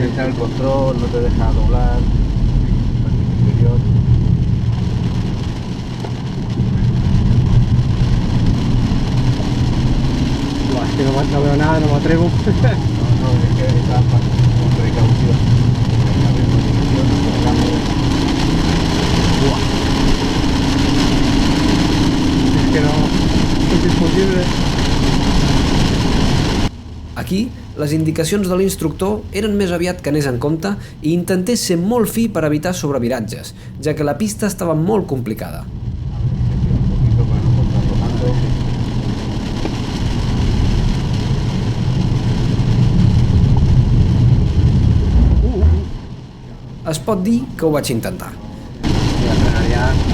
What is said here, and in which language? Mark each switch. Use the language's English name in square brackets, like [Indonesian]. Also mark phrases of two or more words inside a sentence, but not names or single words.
[Spanish] te echa el control, no te deja doblar, vértice interior. Buah, es que no veo nada, no me atrevo. No, es que está con precaución. Abrimos dirección, aceleramos. Buah. Es que no... [Catalan] És impossible. Aquí, les indicacions de l'instructor eren més aviat que anés en compte i intentés ser molt fi per evitar sobreviratges, ja que la pista estava molt complicada. [Spanish] Un poquito para no cortarlo tanto. [Catalan] Es pot dir que ho vaig intentar. [Spanish] Voy a frenar ya.